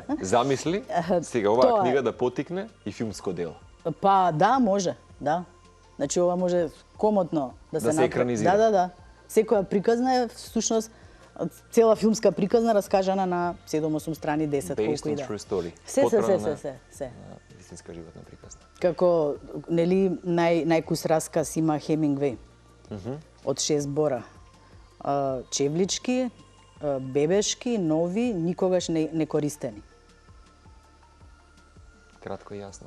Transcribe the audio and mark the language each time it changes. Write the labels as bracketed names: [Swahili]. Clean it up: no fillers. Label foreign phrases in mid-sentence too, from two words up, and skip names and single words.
[Macedonian] Замисли сега оваа книга да потикне и филмско дело. Па да, може, да. Значи ова може комотно да се екранизира. Да. Секоја приказна е всушност цела филмска приказна раскажана на 7-8 страни, 10 колку и да. [English] Based on true story. [Macedonian] Се. Истинска животна приказна. Како, нели, најкус расказ има Хемингвеј. Од 6 збора. Чевлички, бебешки, нови, никогаш не користени. Кратко и јасно.